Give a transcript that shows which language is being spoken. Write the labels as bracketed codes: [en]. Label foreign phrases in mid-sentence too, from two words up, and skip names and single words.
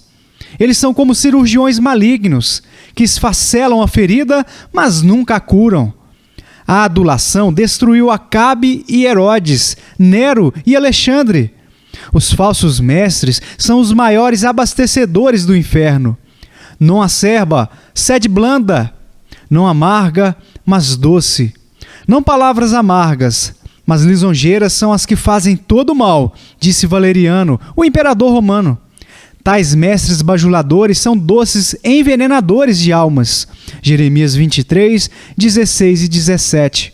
[pt] Eles são como cirurgiões malignos, que esfacelam a ferida, mas nunca a curam. A adulação destruiu Acabe e Herodes, Nero e Alexandre. Os falsos mestres são os maiores abastecedores do inferno. [la] Non acerba, sed blanda, [pt] não amarga, mas doce. Não palavras amargas, mas lisonjeiras são as que fazem todo o mal, disse Valeriano, o imperador romano. Tais mestres bajuladores são doces envenenadores de almas. Jeremias 23, 16 e 17.